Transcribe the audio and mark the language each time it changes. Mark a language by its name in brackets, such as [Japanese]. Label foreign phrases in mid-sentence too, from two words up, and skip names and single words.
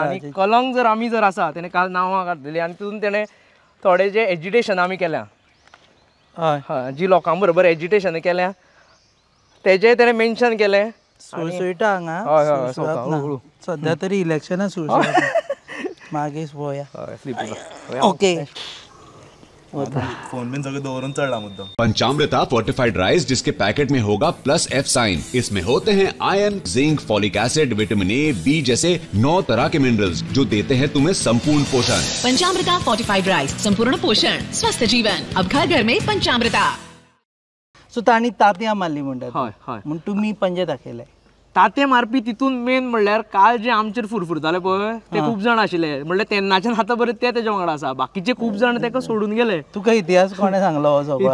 [Konkani] आनी कलंक जर आमी जर आसा तेणें काल नांवां घातलेलीं आनी तितून तेणें थोडे जे एज्युटेशन आमी केल्या जी लोकां बरोबर एज्युटेशन केल्या तेजें तेणें मेन्शन केलें. सुळसुळटा हांगा सद्या तरी इलेक्शनां सुळसुळटा मागीर पळोवया. ओके. [Hindi] फोन में जगह दौरन चढ़ा मुद्दा. पंचामृता [English] fortified rice [Hindi] जिसके पैकेट में होगा +F साइन. इसमें होते हैं आयरन, जिंक, [English] folic acid, [Hindi] विटामिन A, B जैसे 9 तरह के मिनरल्स जो देते हैं तुम्हें संपूर्ण पोषण. पंचामृता [English] fortified rice, [Hindi] संपूर्ण पोषण, स्वस्थ जीवन. अब घर घर में पंचामृता. [Konkani] सो तांणी तांतयां मारली म्हणटात. हय. म्हण तुमी पंजे दाखयले. तांते मारपी तितून मेन म्हणल्यार काल जे आमचेर फुरफुरताले पळय ते खूब जाण आशिल्ले. म्हणल्यार तेन्नाच्यान आतां बरें ते तेजे वांगडा आसा. बाकीचे खूब जाण तेका सोडून गेले. तुका इतिहास कोणें सांगलो हो सगळो?